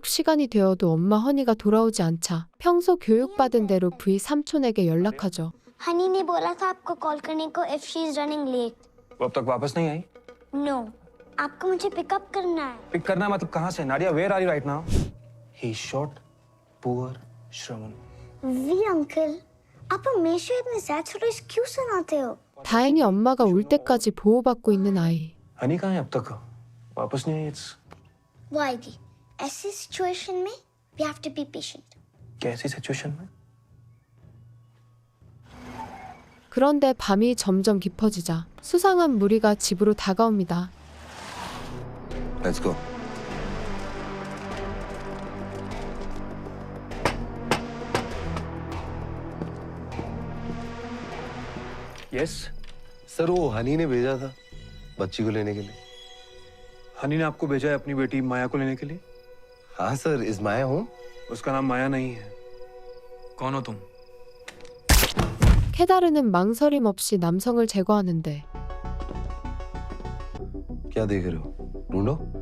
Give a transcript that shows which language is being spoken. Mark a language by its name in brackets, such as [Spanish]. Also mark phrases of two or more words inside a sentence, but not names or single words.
[Korean] 시간이 되어도 엄마 허니가 돌아오지 않자 평소 교육받은 대로 V 삼촌에게 연락하죠. [Hindi] हनी ने बोला था आपको कॉल करने को [English] if she is running late. [Hindi] वो अब तक वापस नहीं आई? No, आपको मुझे पिकअप करना है. पिक करना मतलब कहाँ से? नाडिया, [English] where are you right now? He shot poor Shravan. [Hindi] वी अंकल, आप हमेशा इतने [English] sad stories [Hindi] क्यों सुनाते हो? [Korean] 다행히 엄마가 올 때까지 보호받고 있는 아이. [Hindi] हनी कहाँ है अब तक? वापस नहीं आई? [English] Why दी? [Hindi] ऐसी सिचुएशन में [English] we have to be patient. [Hindi] कैसी सिचुएशन में? [Korean] 그런데 밤이 점점 깊어지자 수상한 무리가 집으로 다가옵니다. [English] Let's go. Yes. [Hindi] सर वो हनी ने भेजा था बच्ची को लेने के लिए। हनी ने आपको भेजा है अपनी बेटी माया को लेने के लिए? हाँ सर, इस माया हूँ। उसका नाम माया नहीं है। कौन हो तुम? [Korean] 케다르는 망설임 없이 남성을 제거하는데 [Hindi] क्या देख रहे हो? ढूंढो।